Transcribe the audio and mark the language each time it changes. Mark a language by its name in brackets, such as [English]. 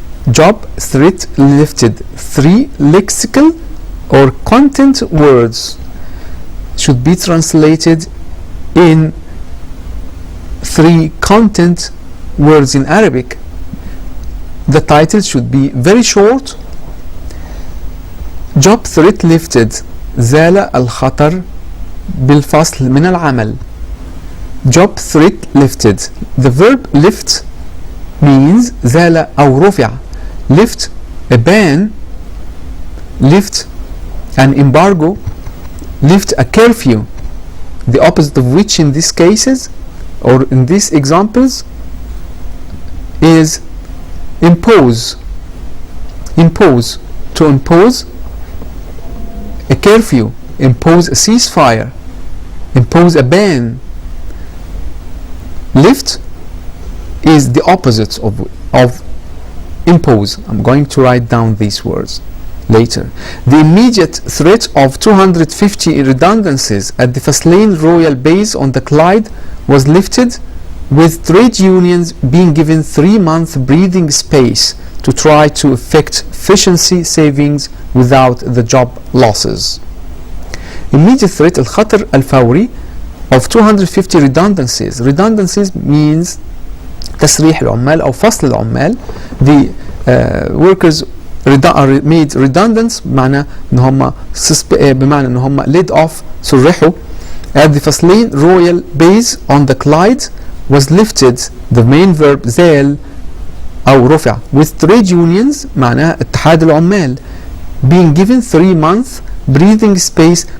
[English] Job threat lifted. 3 lexical or content words should be translated in 3 content words in Arabic. The title should be very short. job threat lifted. [Arabic] زال الخطر بالفصل من العمل. [English] job threat lifted. The verb lift means [Arabic] زال أو رفع. [English] lift a ban, lift an embargo, lift a curfew, the opposite of which in these cases or in these examples is impose. Impose, to impose a curfew, impose a ceasefire, impose a ban. Lift is the opposite of impose. I'm going to write down these words later. The immediate threat of 250 redundancies at the Faslane Royal Base on the Clyde was lifted, with trade unions being given 3-month breathing space to try to effect efficiency savings without the job losses. Immediate threat, [Arabic] الخطر الفوري [English] of 250 redundancies. Redundancies means [Arabic] تسريح العمال أو فصل العمال. [English] The workers are made redundant [Arabic] بمعنى ان هم بمعنى ان هم [English] laid off, [Arabic] سرحوا. [English] At the Faslane Royal Base on the Clyde was lifted, the main verb [Arabic] زال أو رفع, [English] with trade unions [Arabic] معناها اتحاد العمال [English] being given 3-month breathing space.